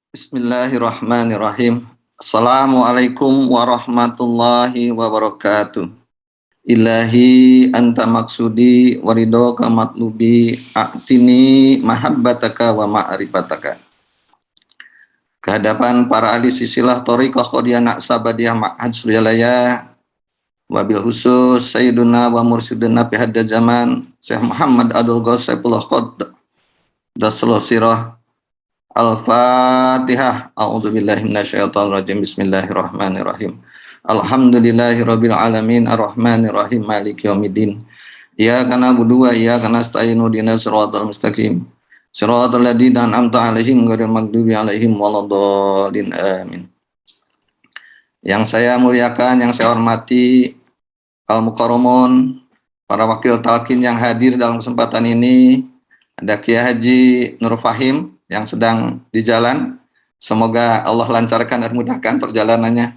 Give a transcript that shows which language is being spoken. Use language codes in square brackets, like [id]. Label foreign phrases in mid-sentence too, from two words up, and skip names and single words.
[ar] بسم الله الرحمن الرحيم. السلام عليكم ورحمة الله وبركاته. إلهي أنت مقصودي ورضاك مطلوبي أعطني محبتك ومعرفتك. [id] Kehadapan para ahli sisilah Thariqah Qadiyah Naqsabandiyah Ma'had Suryalaya, [ar] وبالخصوص سيدنا ومرشدنا في هذا الزمان [id] Syekh Muhammad Abdul Ghaus Saifullah [ar] قدس الله سره. الفاتحة. أعوذ بالله من الشيطان الرجيم. بسم الله الرحمن الرحيم. الحمد لله رب العالمين الرحمن الرحيم مالك يوم الدين. إياك نعبد وإياك نستعين اهدنا الصراط المستقيم. صراط الذين أنعمت عليهم غير المغضوب عليهم ولا الضالين. آمين. [id] Yang saya muliakan, yang saya hormati al-mukarramun, para wakil talqin yang hadir dalam kesempatan ini, ada Kiai Haji Nur Fahim yang sedang di jalan, semoga Allah lancarkan dan mudahkan perjalanannya.